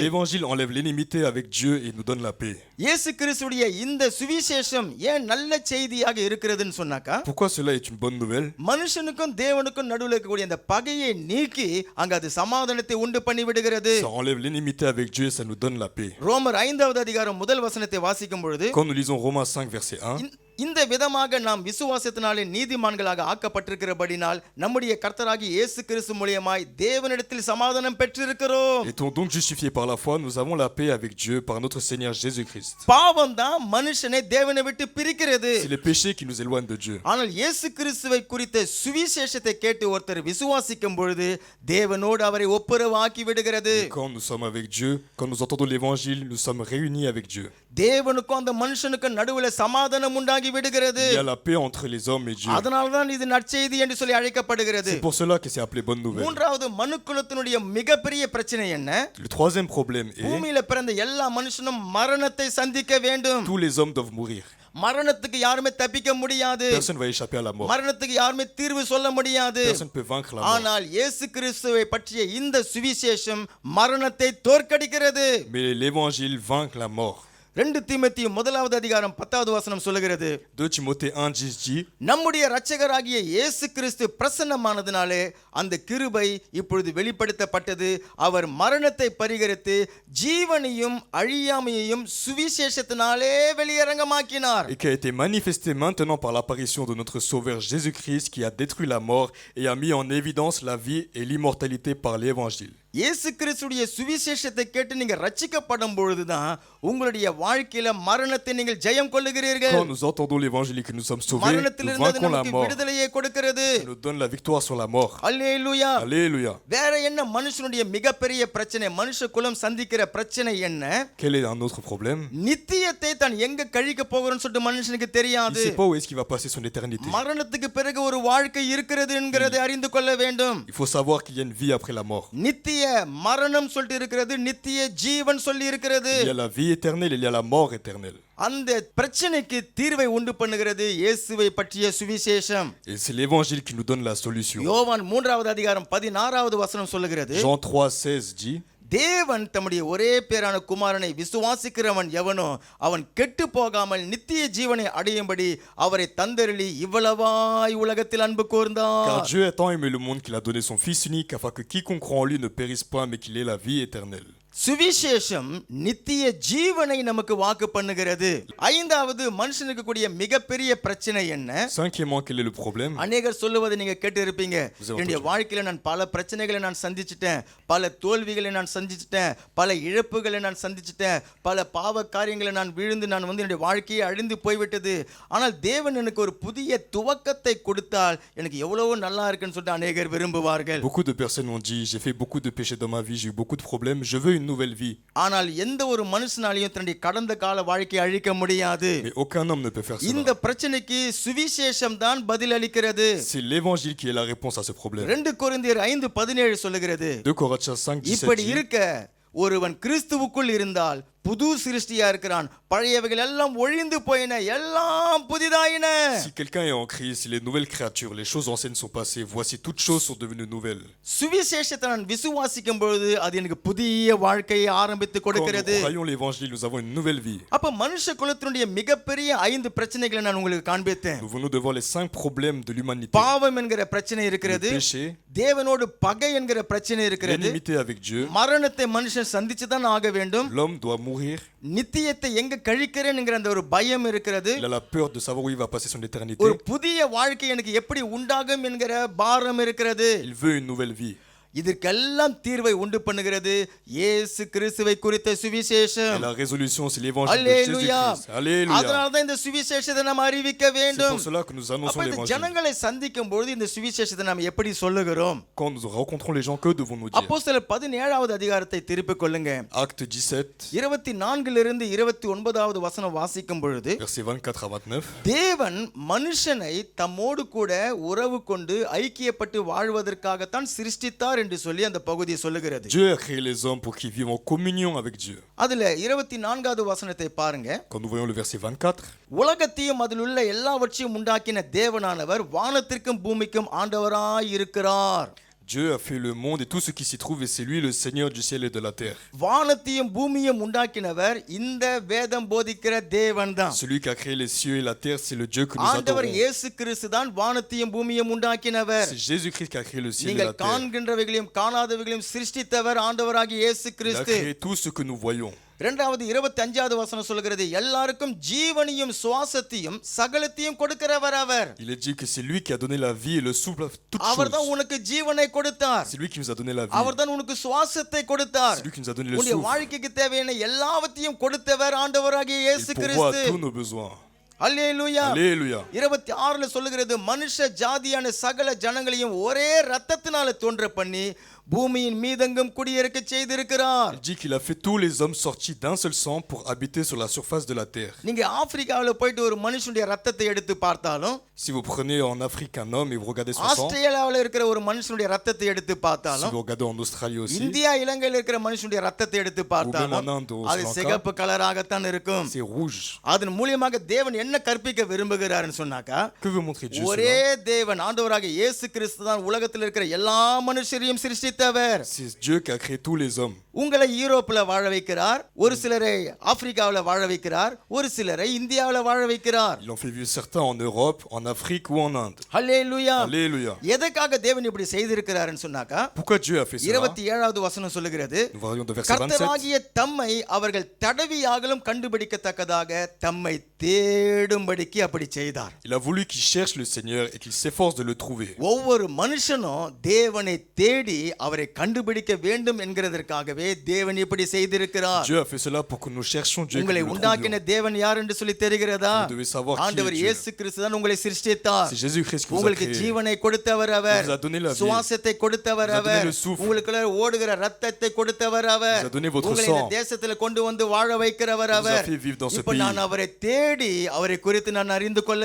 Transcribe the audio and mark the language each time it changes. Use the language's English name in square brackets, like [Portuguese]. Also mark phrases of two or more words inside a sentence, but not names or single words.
[French] L'évangile enlève l'inimité avec Dieu et nous donne la paix. [Tamil] இயேசு கிறிஸ்துடைய இந்த சுவிசேஷம் ஏன் நல்ல செய்தியாக இருக்கிறதுன்னு சொன்னாக்கா, [French] Pourquoi cela est une bonne nouvelle? [Tamil] மனுஷனுக்கும் தேவனுக்கும் நடுவில் இருக்கக்கூடிய அந்த பகையை நீக்கி அங்க அது சமாதானத்தை உண்டு பண்ணி விடுகிறது. [French] Ça enlève l'inimité avec Dieu et ça nous donne la paix. [Tamil] ரோமர் 5வது அதிகாரம் முதல் வசனத்தை வாசிக்கும் பொழுது, [French] Quand nous lisons Romains 5 verset 1, [Tamil] இந்த விதமாக நாம் விசுவாசத்தினாலே நீதிமான்களாக ஆக்கப்பட்டிருக்கிறபடினால் நம்முடைய கர்த்தராகிய இயேசு கிறிஸ்து மூலமாய் தேவனிடத்தில் சமாதானம் பெற்றிருக்கிறோம். [French] Étant donc justifiés par la foi, nous avons la paix avec Dieu par notre Seigneur Jésus-Christ. [Tamil] பாவம் தான் மனுஷனை தேவனை விட்டு பிரிக்கிறது. [French] C'est les péchés qui nous éloignent de Dieu. [Tamil] ஆனால் இயேசு கிறிஸ்துவை குறித்த சுவிசேஷத்தை கேட்டு ஒருத்தர் விசுவாசிக்கும் பொழுது தேவனோடு அவரை ஒப்புரவாக்கி விடுகிறது. [French] Quand nous sommes avec Dieu, quand nous entendons l'évangile, nous sommes réunis avec Dieu. [Tamil] தேவனுக்கும் அந்த மனுஷனுக்கும் நடுவுல சமாதானம் உண்டாகி விடுகிறது. [French] Il y a la paix entre les hommes et Dieu. [Tamil] அதனால தான் இது நற்செய்தி என்று சொல்லி அழைக்கப்படுகிறது. [French] C'est pour cela que c'est appelé bonne nouvelle. [Tamil] மூன்றாவது மனுக்குலத்தினுடைய மிகப்பெரிய பிரச்சனை என்ன? [French] Le troisième problème est [Tamil] பூமியில பிறந்த எல்லா மனுஷனும் மரணத்தை சந்திக்க வேண்டும். [French] tous les hommes doivent mourir. [Tamil] மரணத்துக்கு யாருமே தப்பிக்க முடியாது. [French] Personne va échapper à la mort. [Tamil] மரணத்துக்கு யாருமே தீர்வு சொல்ல முடியாது. [French] Personne peut vaincre la mort. [Tamil] ஆனால் இயேசு கிறிஸ்துவை பற்றிய இந்த சுவிசேஷம் மரணத்தை தோற்கடிக்கிறது. [French] Mais l'évangile vainc la mort. [Tamil] 2 தீமோத்தேயு 1வது அதிகாரம் 10வது வசனம் சொல்லுகிறது, [French] 2 Timothée 1:10 dit, [Tamil] நம்முடைய இரட்சகராகிய இயேசு கிறிஸ்து பிரசன்னமானதினாலே அந்த கிருபை இப்பொழுது வெளிப்படுத்தப்பட்டது. அவர் மரணத்தை பரிகரித்து ஜீவனையும் அழியாமையையும் சுவிசேஷத்தினாலே வெளியரங்கமாக்கினார். [French] et qui a été manifesté maintenant par l'apparition de notre Sauveur Jésus-Christ qui a détruit la mort et a mis en évidence la vie et l'immortalité par l'évangile. [Tamil] இயேசு கிறிஸ்துடைய சுவிசேஷத்தை கேட்டு நீங்க ரட்சிக்கப்படும் பொழுதுதான் உங்களுடைய வாழ்க்கையில மரணத்தை நீங்கள் ஜெயம் கொள்ளுகிறீர்கள். [French] Quand nous entendons l'évangile et que nous sommes sauvés, nous [Tamil] மரணத்திலிருந்து [French] vainquons la [Tamil] நமக்கு [French] mort. [Tamil] விடுதலையை கொடுக்கிறது. [French] Ça nous donne la victoire sur la mort. [Tamil] அல்லேலூயா. [French] Alléluia. [Tamil] வேற என்ன மனுஷனுடைய மிகப்பெரிய பிரச்சனை? மனுஷ குலம் சந்திக்கிற பிரச்சனை என்ன? [French] Quel est un autre problème? [Tamil] நித்தியத்தை தான் எங்க கழிக்க போகிறோம்னு சொல்லிட்டு மனுஷனுக்கு [French] Il [Tamil] தெரியாது. [French] ne sait pas où est-ce qu'il va passer son éternité. [Tamil] மரணத்துக்கு பிறகு ஒரு வாழ்க்கை இருக்கிறது என்கிறதை அறிந்து கொள்ள வேண்டும். [French] Il faut savoir qu'il y a une vie après la mort. [Tamil] நித்திய மரணம் சொல்லிட்டு இருக்கிறது, நித்திய ஜீவன் சொல்லி இருக்கிறது. [French] Il y a la vie éternelle, il y a la mort éternelle. [Tamil] அந்த பிரச்சனைக்கு தீர்வை உண்டு பண்ணுகிறது இயேசுவை பற்றிய சுவிசேஷம். [French] Et c'est l'évangile qui nous donne la solution. [Tamil] யோவான் 3வது அதிகாரம் 16வது வசனம் சொல்லுகிறது, [French] Jean 3:16 dit, [Tamil] தேவன் தம்முடைய ஒரே பேரான குமாரனை விசுவாசிக்கிறவன் எவனோ அவன் கெட்டு போகாமல் நித்திய ஜீவனை அடையும்படி அவரை தந்தருளி இவ்வளவாய் உலகத்தில் அன்பு [French] car [Tamil] கூர்ந்தார். [French] Dieu a tant aimé le monde qu'il a donné son Fils unique afin que quiconque croit en lui ne périsse point mais qu'il ait la vie éternelle. [Tamil] சுவிசேஷம் நித்திய ஜீவனை நமக்கு வாக்கு பண்ணுகிறது. ஐந்தாவது மனுஷனுக்கு கூடிய மிகப்பெரிய பிரச்சனை என்ன? [French] Cinquièmement, quel est le problème? [Tamil] அநேகர் சொல்லுவதை நீங்க கேட்டு இருப்பீங்க, என்னுடைய வாழ்க்கையில நான் பல பிரச்சனைகளை நான் சந்திச்சிட்டேன், பல தோல்விகளை நான் சந்திச்சிட்டேன், பல இழப்புகளை நான் சந்திச்சிட்டேன், பல பாவ காரியங்களை நான் விழுந்து நான் என்னுடைய வாழ்க்கையை அழிந்து போய்விட்டது. ஆனால் தேவன் எனக்கு ஒரு புதிய துவக்கத்தை கொடுத்தால் எனக்கு எவ்வளவோ நல்லா இருக்குன்னு சொல்லிட்டு அநேகர் விரும்புவார்கள். [French] Beaucoup de personnes ont dit, j'ai fait beaucoup de péchés dans ma vie, j'ai eu beaucoup de problèmes, je veux une nouvelle vie. [Tamil] ஆனால் எந்த ஒரு மனுஷனாலையும் தன்னுடைய கடந்த கால வாழ்க்கையை அழிக்க முடியாது. [French] Mais aucun homme ne peut faire [Tamil] இந்த [French] cela. [Tamil] பிரச்சனைக்கு சுவிசேஷம் தான் பதில் அளிக்கிறது. [French] C'est l'évangile qui est la réponse à ce problème. [Tamil] 2 கொரிந்தியர் 5:17 சொல்லுகிறது, [French] 2 Corinthiens 5:17 [Tamil] இப்படி [French] dit, [Tamil] இருக்க ஒருவன் கிறிஸ்துவுக்குள் இருந்தால் புது சிருஷ்டியா இருக்கிறான், பழையவைகள் எல்லாம் ஒழிந்து போயின, எல்லாம் புதிதாயின. [French] si quelqu'un est en Christ, il est une nouvelle créature, les choses anciennes sont passées, voici toutes choses sont devenues nouvelles. [Tamil] சுவிசேஷத்தை நான் விசுவாசிக்கும் பொழுது அது எனக்கு புதிய வாழ்க்கையை ஆரம்பித்து [French] Quand [Tamil] கொடுக்கிறது. [French] nous croyons l'évangile, nous avons une nouvelle vie. [Tamil] அப்ப மனுஷ குலத்தினுடைய மிகப்பெரிய 5 பிரச்சனைகளை நான் உங்களுக்கு காண்பித்தேன். [French] Nous venons de voir les 5 problèmes de l'humanité. [Tamil] பாவம் என்கிற பிரச்சனை [French] Le [Tamil] இருக்கிறது, [French] péché, [Tamil] தேவனோடு பகை என்கிற பிரச்சனை இருக்கிறது, [French] l'enimité avec Dieu, [Tamil] மரணத்தை மனுஷன் சந்திச்சுதான் ஆக வேண்டும், [French] l'homme doit mourir, [Tamil] நித்தியத்தை எங்க கழிக்கிறேன் என்கிற அந்த ஒரு பயம் இருக்கிறது, [French] il a la peur de savoir où il va passer son éternité, [Tamil] ஒரு புதிய வாழ்க்கை எனக்கு எப்படி உண்டாகும் என்கிற பாரம் இருக்கிறது. [French] il veut une nouvelle vie. [Tamil] இதற்கெல்லாம் தீர்வை உண்டு பண்ணுகிறது இயேசு கிறிஸ்துவை குறித்த [French] Et [Tamil] சுவிசேஷம். [French] la résolution, c'est l'évangile de [Tamil] அல்லேலூயா. [French] Jésus-Christ. Alléluia. [Tamil] அதனால தான் இந்த சுவிசேஷத்தை நாம் அறிவிக்க [French] C'est [Tamil] வேண்டும். [French] pour cela que nous annonçons [Tamil] அப்ப இந்த [French] l'évangile. [Tamil] ஜனங்களை சந்திக்கும் பொழுது இந்த சுவிசேஷத்தை நாம் எப்படி சொல்லுகிறோம்? [French] Quand nous rencontrons les gens, que devons-nous dire? [Tamil] அப்போஸ்தலர் 17வது அதிகாரத்தை திருப்பிக் கொள்ளுங்க. [French] Acte 17, [Tamil] 24 29வது வசனம் வாசிக்கும் பொழுது, [French] versets 24 à 29. [Tamil] தேவன் மனுஷனை தம்மோடு கூட உறவு கொண்டு ஐக்கியப்பட்டு வாழ்வதற்காகத்தான் சிருஷ்டித்தார் என்று சொல்லி அந்த பகுதியை சொல்லுகிறது. [French] Dieu a créé les hommes pour qu'ils vivent en communion avec Dieu. [Tamil] அதுல 24வது வசனத்தை பாருங்க. [French] Quand nous voyons le verset 24, [Tamil] உலகத்தையும் அதில் உள்ள எல்லாவற்றையும் உண்டாக்கின தேவனானவர் வானத்திற்கும் பூமிக்கும் ஆண்டவராய் இருக்கிறார். [French] Dieu a fait le monde et tout ce qui s'y trouve, et c'est lui le Seigneur du ciel et de la terre. [Tamil] வானத்தையும் பூமியும் உண்டாக்கினவர் இந்த வேதம் போதிக்கிற தேவன் தான். [French] Celui qui a créé les cieux et la terre, c'est le Dieu que nous [Tamil] ஆண்டவர் [French] adorons. [Tamil] இயேசு கிறிஸ்து தான் வானத்தையும் பூமியும் உண்டாக்கினவர். [French] C'est Jésus-Christ qui a créé le ciel et [Tamil] நீங்கள் [French] la terre. [Tamil] காண்கின்றவைகளையும் காணாதவைகளையும் சிருஷ்டித்தவர் ஆண்டவராகிய இயேசு [French] Il a [Tamil] கிறிஸ்து. [French] créé tout ce que nous voyons. [Tamil] இரண்டாவது 25வது வசனம் சொல்கிறது எல்லாருக்கும் ஜீவனையும் சுவாசத்தையும் சகலத்தையும் கொடுக்கிறவர் அவர். [French] Il est dit que c'est lui qui a donné la vie et le souffle à toutes [Tamil] அவர்தான் [French] choses. [Tamil] உனக்கு ஜீவனை கொடுத்தார். [French] C'est lui qui nous a donné la vie. [Tamil] அவர்தான் உனக்கு சுவாசத்தை கொடுத்தார். [French] C'est lui qui nous a donné le [Tamil] உன்னுடைய [French] souffle. [Tamil] வாழ்க்கைக்கு தேவையான எல்லாவற்றையும் கொடுத்தவர் ஆண்டவராகிய [French] Il [Tamil] இயேசு [French] pourvoit [Tamil] கிறிஸ்து. [French] à tous nos besoins. [Tamil] அல்லேலூயா. [French] Alléluia. [Tamil] 26ல சொல்லுகிறது மனுஷ ஜாதியான சகல ஜனங்களையும் ஒரே இரத்தத்தினால தோன்ற பண்ணி பூமியின் மீதெங்கும் குடியிருக்க செய்திருக்கிறார். [French] Il dit qu'il a fait tous les hommes sortis d'un seul sang pour habiter sur la surface de la terre. [Tamil] நீங்க ஆப்பிரிக்காவுல போயிட்டு ஒரு மனுஷனுடைய ரத்தத்தை எடுத்து பார்த்தாலும், [French] Si vous prenez en Afrique un homme et vous regardez son sang, [Tamil] ஆஸ்திரேலியாவுல இருக்கிற ஒரு மனுஷனுடைய ரத்தத்தை எடுத்து [French] si [Tamil] பார்த்தாலும், [French] vous regardez en Australie aussi, [Tamil] இந்தியா இலங்கையில இருக்கிற மனுஷனுடைய ரத்தத்தை எடுத்து பார்த்தாலும் [French] Ou même en Inde, au [Tamil] அது [French] Sri Lanka, [Tamil] சிகப்பு கலராகத்தான் இருக்கும். [French] c'est rouge. [Tamil] அதன் மூலியமாக தேவன் என்ன கற்பிக்க விரும்புகிறார்னு சொன்னாக்கா, [French] Que veut montrer Dieu [Tamil] ஒரே [French] cela? [Tamil] தேவன் ஆண்டவராகிய இயேசு கிறிஸ்து தான் உலகத்தில் இருக்கிற எல்லா மனுஷரையும் சிருஷ்டித்தவர். [French] C'est Dieu qui a créé tous les hommes. [Tamil] உங்களை யூரோப்ல வாழ வைக்கிறார், ஒரு சிலரை ஆப்பிரிக்காவுல வாழ வைக்கிறார், ஒரு சிலரை இந்தியாவுல வாழ வைக்கிறார். [French] Il en fait vivre certains en Europe, en Afrique ou en Inde. [Tamil] அல்லேலூயா. [French] Alléluia. [Tamil] எதற்காக தேவன் இப்படி செய்திருக்கிறார்னு சொன்னாக்கா, [French] Pourquoi Dieu a fait cela? [Tamil] 27வது வசனம் சொல்லுகிறது, [French] Nous voyons de verset 27. [Tamil] கர்த்தராகிய தம்மை அவர்கள் தடவியாகலும் கண்டுபிடிக்கத்தக்கதாக தம்மை தேடும்படிக்கு அப்படி செய்தார். [French] Il a voulu qu'ils cherchent le Seigneur et qu'ils s'efforcent de le trouver. [Tamil] ஒவ்வொரு மனுஷனும் தேவனை தேடி அவரை கண்டுபிடிக்க வேண்டும் என்கிறதற்காகவே தேவன் இப்படி செய்திருக்கிறார். [French] Dieu a fait cela pour que nous cherchions Dieu et que [Tamil] உங்களை [French] nous le [Tamil] உண்டாக்கின [French] trouvions. [Tamil] தேவன் யார் என்று சொல்லி தெரிகிறதா? [French] Vous devez savoir qui est [Tamil] ஆண்டவர் [French] Dieu. [Tamil] இயேசு கிறிஸ்து தான் உங்களை சிருஷ்டித்தார். [French] C'est Jésus-Christ qui vous a [Tamil] உங்களுக்கு [French] créé. [Tamil] ஜீவனை கொடுத்தவர் அவர். [French] Il vous a donné la vie. [Tamil] சுவாசத்தை கொடுத்தவர் [French] Il vous a donné [Tamil] அவர். [French] le souffle. [Tamil] உங்களுக்குள்ள ஓடுகிற ரத்தத்தை கொடுத்தவர் அவர். [French] Il vous a donné votre [Tamil] உங்களை இந்த [French] sang. [Tamil] தேசத்துல கொண்டு வந்து வாழ வைக்கிறவர் [French] Il vous a [Tamil] அவர். [French] fait vivre dans ce [Tamil] இப்ப [French] pays. [Tamil] நான் அவரை தேடி அவரை குறித்து நான் அறிந்து கொள்ள